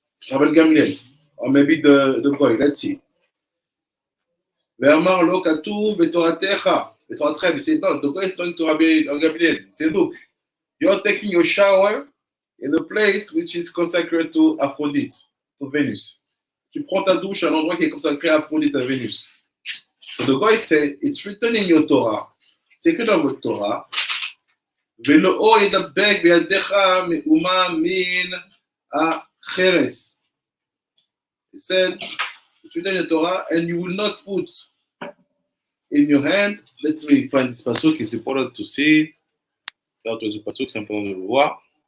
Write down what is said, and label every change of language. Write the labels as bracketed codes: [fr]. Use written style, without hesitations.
[en] Rabban Gamliel, or maybe the boy, let's see. [he] ואמר לו כתוב בתורתך, בתורתכם, [en] he said, no, the guy is talking to Rabbi Gamliel. He said, look, you're taking your shower in a place which is consecrated to Aphrodite, to Venus. [fr] Tu prends ta douche à un endroit qui est consacré à Aphrodite, à Vénus. [en] So the guy said, it's written in your Torah, [fr] c'est écrit dans votre Torah, [he] ולאו ידבק בידך מאומה מן החרס. [en] He said, it's written in the Torah, and you will not put in your hand. Let me find this pasuk. It's important to see. [fr] Là, ce pasuk, c'est important de le voir.